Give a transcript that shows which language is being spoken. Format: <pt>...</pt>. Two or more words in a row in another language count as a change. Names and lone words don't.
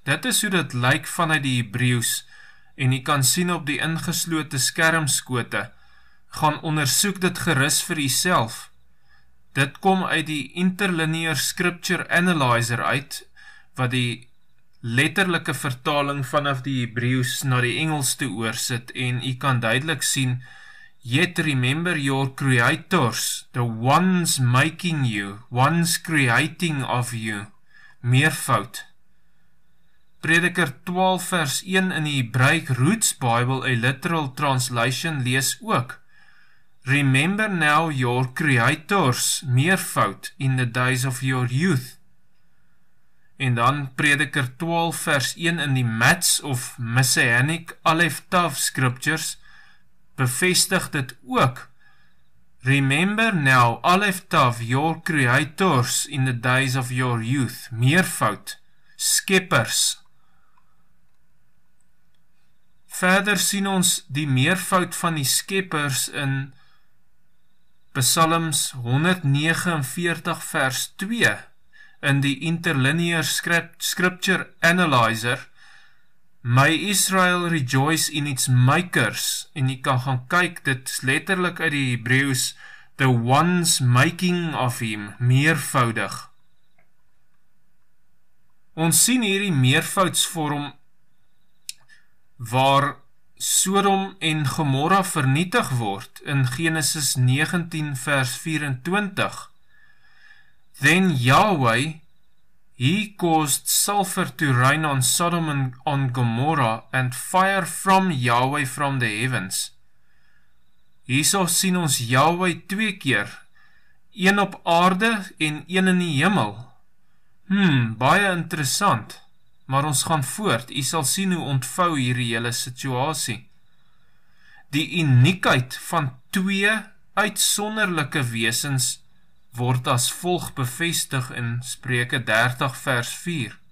<af>Dit is hoe dit lyk vanuit die Hebreëus, en jy kan sien op die ingeslote skermskote. Gaan ondersoek dit gerus vir jouself. Dit kom uit die Interlinear Scripture Analyzer uit, wat die letterlike vertaling vanaf die Hebreëus na die Engels toe oorsit, en jy kan duidelik sien,</af> <en>yet remember your creators, the ones making you, ones creating of you,</en> <af>meervoud. Prediker 12 vers 1 in die Hebreë Roots Bible,</af> <en>a literal translation,</en> <af>lees ook,</af> <en>remember now your creators, meervoud, in the days of your youth.</en> <af>En dan Prediker 12 vers 1 in die Mats of Messianic Aleph Tav Scriptures, bevestig dit ook.</af> <en>Remember now, Aleph Tav, your creators in the days of your youth,</en> <af>meervoud, skeppers. Verder sien ons die meervoud van die skeppers in Psalms 149 vers 2, in die Interlinear Scripture Analyzer,</af> <en>May Israel rejoice in its makers,</en> <af>en jy kan gaan kyk, dit is letterlik uit die Hebreëus,</af> <en>the ones making of him,</en> <af>meervoudig. Ons sien hierdie meervoudsvorm, waar Sodom en Gomorra vernietig word, in Genesis 19 vers 24.</af> <en>Then Yahweh, He caused sulfur to rain on Sodom and on Gomorrah, and fire from Yahweh from the heavens.</en> <af>Hierso sien ons Yahweh twee keer, een op aarde en een in die hemel. Baie interessant, maar ons gaan voort. U sal sien hoe ontvou hierdie hele situasie. Die uniekheid van twee uitsonderlike wesens word as volg bevestig in Spreuke 30 vers 4.</af>